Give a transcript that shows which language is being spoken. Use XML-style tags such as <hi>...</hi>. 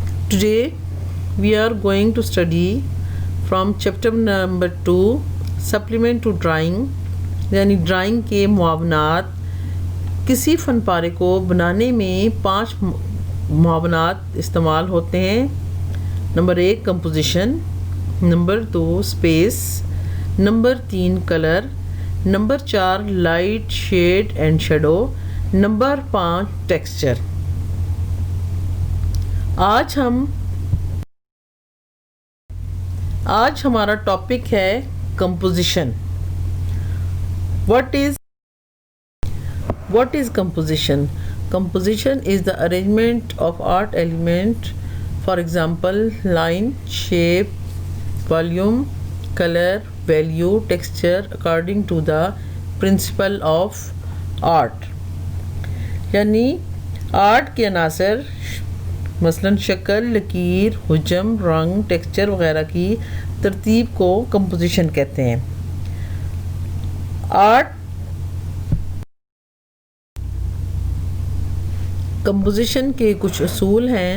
<en>Today we are going to study from chapter number 2, supplement to drawing,</en> <ur>یعنی drawing کے معاونات. کسی فن پارے کو بنانے میں 5 معاونات استعمال ہوتے ہیں. Number 1 composition, number 2 space, number 3 colour, number 4 light shade and shadow, number 5 texture. آج ہمارا ٹاپک ہے composition.</ur> <en>What is composition? Composition is the arrangement of art element, for example, line, shape, volume, color, value, texture, according to the principle of art.</en> <ur>یعنی art کے عناصر مثلاً شکل، لکیر، حجم، رنگ، ٹیکسچر وغیرہ کی ترتیب کو کمپوزیشن کہتے ہیں. آرٹ کمپوزیشن کے کچھ اصول ہیں.</ur>